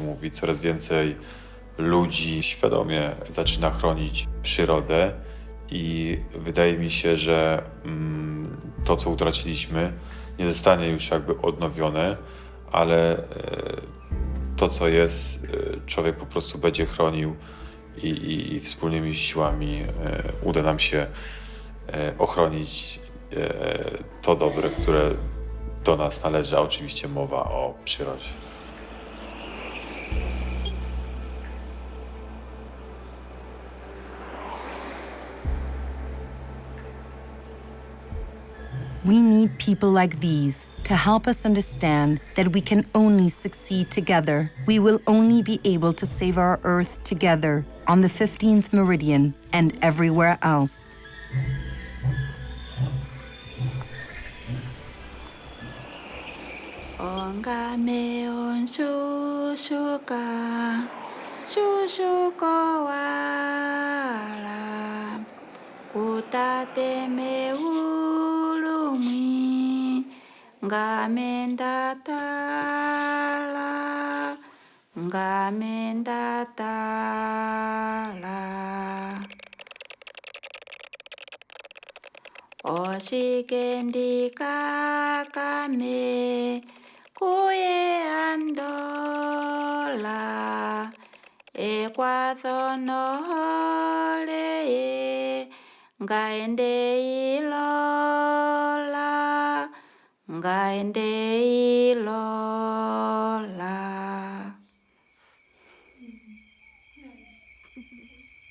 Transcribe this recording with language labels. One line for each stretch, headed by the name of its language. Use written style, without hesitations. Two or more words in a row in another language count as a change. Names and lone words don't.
Polish: mówi, coraz więcej ludzi świadomie zaczyna chronić przyrodę i wydaje mi się, że to, co utraciliśmy, nie zostanie już jakby odnowione, ale to, co jest, człowiek po prostu będzie chronił i wspólnymi siłami uda nam się ochronić to dobre, które do nas należy, a oczywiście mowa o przyrodzie.
English: We need people like these to help us understand that we can only succeed together. We will only be able to save our Earth together on the 15th Meridian and everywhere else.
Ndonga: Ongame on shushuka, shushuko wala, utate me ulumi, ngamenda tala, ngamenda tala. Oshikendi kakame, kuye andola, ekwathonohole, ngaende ilola, ngaende ilola.